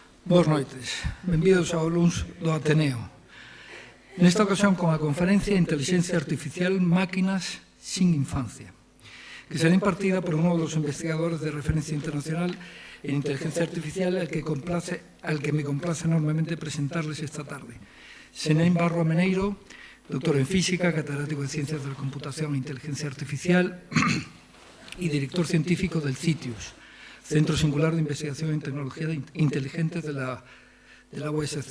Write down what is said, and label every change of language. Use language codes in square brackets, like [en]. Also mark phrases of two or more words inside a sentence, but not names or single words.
[gl] Boas noites. Benvidos ao LUNS do Ateneo. Nesta ocasión con a conferencia [es] Inteligencia Artificial Máquinas sin Infancia, que será impartida por uno dos investigadores de referencia internacional en inteligencia artificial al que me complace enormemente presentarles esta tarde. Senén Barro Ameneiro, doctor en Física, catedrático de Ciencias de la Computación e Inteligencia Artificial y director científico del CITIUS, Centro Singular de Investigación en Tecnología Inteligente de la USC.